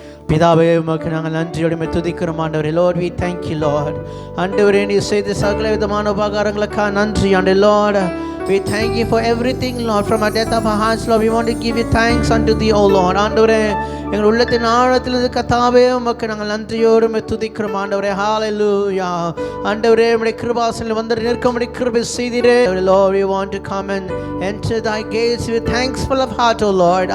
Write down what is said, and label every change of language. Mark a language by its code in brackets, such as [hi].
[ta] பிதாவே உமக்கு நாங்கள் நன்றியோடு துதிக்கிறோம் ஆண்டவரே. [en] Lord, we thank you, Lord. [ta] ஆண்டவரே நீ செய்த சகல விதமான உபகாரங்களுக்காக நன்றி ஆண்டவரே. [en] Lord, we thank you for everything, Lord. From our depth of our hearts, Lord, we want to give you thanks unto thee, O Lord. [ta] ஆண்டவரே எங்கள் உள்ளத்தின் ஆழத்திலிருந்து கர்த்தாவே உமக்கு நாங்கள் நன்றியோடு துதிக்கிறோம் ஆண்டவரே. ஹல்லேலூயா. ஆண்டவரே உம்முடைய கிருபாசனத்தில் வந்து நிற்கும்படி கிருபை செய்தீரே. [en] Lord, we want to come and enter thy gates with thankful of heart, O Lord.